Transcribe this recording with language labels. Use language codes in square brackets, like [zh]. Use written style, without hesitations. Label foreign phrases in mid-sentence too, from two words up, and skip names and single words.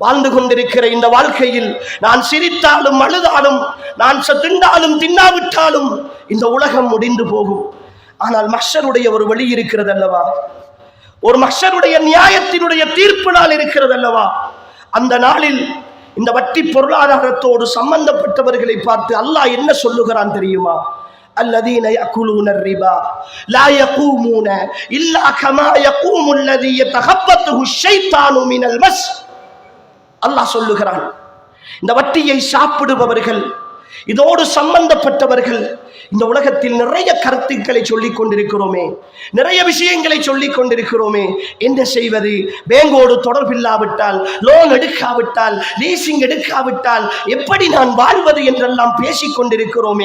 [ta] வாழ்ந்து கொண்டிருக்கிற இந்த வாழ்க்கையில் நான் சிரித்தாலும் அழுதாலும், நான் திண்டாலும் தின்னாவிட்டாலும் இந்த உலகம் முடிந்து போகும். ஆனால் மஹ்ஷருடைய ஒரு வழி இருக்கிறது அல்லவா? ஒரு மஹ்ஷருடைய நியாயத்தினுடைய தீர்ப்பு நாள் இருக்கிறது அல்லவா? அந்த நாளில் இந்த வட்டி பொருளாதாரத்தோடு சம்பந்தப்பட்டவர்களை பார்த்து அல்லாஹ் என்ன சொல்லுகிறான் தெரியுமா? [ar] الذين يأكلون الربا لا يقومون إلا كما يقوم الذي يتخبطه الشيطان من المس. [ta] அல்லாஹ் சொல்லுகிறான், இந்த வட்டியை சாப்பிடுபவர்கள், இதோடு சம்பந்தப்பட்டவர்கள், இந்த உலகத்தில் நிறைய கருத்துக்களை சொல்லிக் கொண்டிருக்கிறோமே, நிறைய விஷயங்களை சொல்லிக் கொண்டிருக்கிறோமே. என்ன செய்வது? பேங்கோடு தொடர்பில்லாவிட்டால், லோன் எடுக்காவிட்டால், லீசிங் எடுக்காவிட்டால் எப்படி நான் வாழ்வது என்றெல்லாம் பேசிக் கொண்டிருக்கிறோமே.